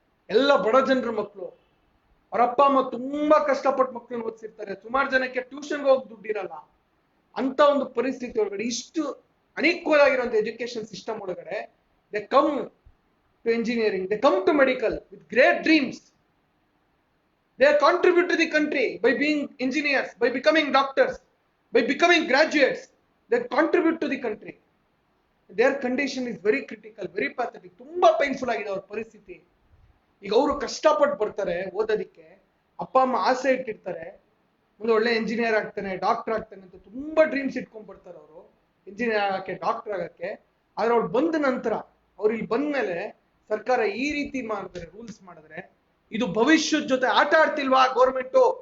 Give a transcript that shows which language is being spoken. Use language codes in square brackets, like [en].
[kn] ಎಲ್ಲ ಬಡ ಜನರ ಮಕ್ಕಳು, ಅವ್ರ ಅಪ್ಪ ಅಮ್ಮ ತುಂಬಾ ಕಷ್ಟಪಟ್ಟು ಮಕ್ಕಳನ್ನ ಓದಿಸಿರ್ತಾರೆ. ಸುಮಾರು ಜನಕ್ಕೆ ಟ್ಯೂಷನ್ಗೆ ಹೋಗಿ ದುಡ್ಡಿರಲ್ಲ. ಅಂತ ಒಂದು ಪರಿಸ್ಥಿತಿ ಒಳಗಡೆ, ಇಷ್ಟು ಅನ್ಈಕ್ವಲ್ ಆಗಿರುವಂತ ಎಜುಕೇಶನ್ ಸಿಸ್ಟಮ್ ಒಳಗಡೆ, [en] They come to engineering, they come to medical with great dreams. They contribute to the country by being engineers, by becoming doctors, by becoming graduates. They contribute to the country. Their condition is very critical, very pathetic. [kn] ತುಂಬಾ painful ಆಗಿದೆ ಅವ್ರ ಪರಿಸ್ಥಿತಿ. ಈಗ ಅವರು ಕಷ್ಟಪಟ್ಟು ಬರ್ತಾರೆ ಓದೋದಿಕ್ಕೆ, ಅಪ್ಪ ಅಮ್ಮ ಆಸೆ ಇಟ್ಟಿರ್ತಾರೆ, ಮುಂದೆ ಒಳ್ಳೆ ಇಂಜಿನಿಯರ್ ಆಗ್ತಾನೆ, ಡಾಕ್ಟರ್ ಆಗ್ತಾನೆ ಅಂತ ತುಂಬಾ ಡ್ರೀಮ್ಸ್ ಇಟ್ಕೊಂಡ್ ಬರ್ತಾರೆ ಅವರು, ಇಂಜಿನಿಯರ್ ಆಗಕ್ಕೆ, ಡಾಕ್ಟರ್ ಆಗಕ್ಕೆ. ಆದ್ರೆ ಅವ್ರು ಬಂದ ನಂತರ, ಅವ್ರು ಇಲ್ಲಿ ಬಂದ್ಮೇಲೆ ಸರ್ಕಾರ ಈ ರೀತಿ ಮಾಡಿದ್ರೆ, ರೂಲ್ಸ್ ಮಾಡಿದ್ರೆ, ಇದು ಭವಿಷ್ಯದ ಜೊತೆ ಆಟ ಆಡ್ತಿಲ್ವಾ ಗೌರ್ಮೆಂಟ್?